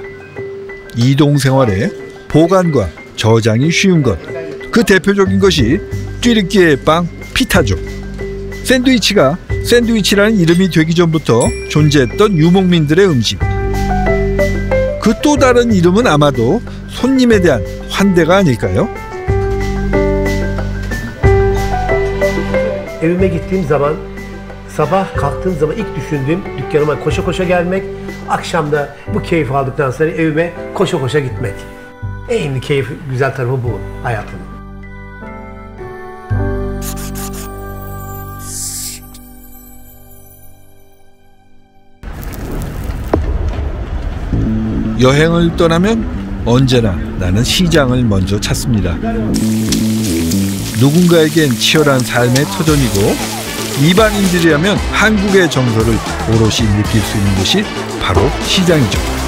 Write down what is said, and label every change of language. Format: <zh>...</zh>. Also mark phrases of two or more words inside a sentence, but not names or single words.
<ko>이동 생활에 보관과 저장이 쉬운 것, 그 대표적인 것이 쥐르기의 빵 피타죠. 샌드위치가 샌드위치라는 이름이 되기 전부터 존재했던 유목민들의 음식. 그 또 다른 이름은 아마도 손님에 대한 환대가 아닐까요?</ko> <tr>Evime gittiğim zaman, sabah kalktığım zaman ilk düşündüğüm dükkanıma koşa koşa gelmek, akşam da bu keyfi aldıktan sonra evime koşa koşa gitmek. En keyif, güzel tarafı bu hayatımın.</tr> <ko>여행을 떠나면 언제나 나는 시장을 먼저 찾습니다. 누군가에겐 치열한 삶의 터전이고 이방인들이라면 한국의 정서를 오롯이 느낄 수 있는 곳이 바로 시장이죠.</ko>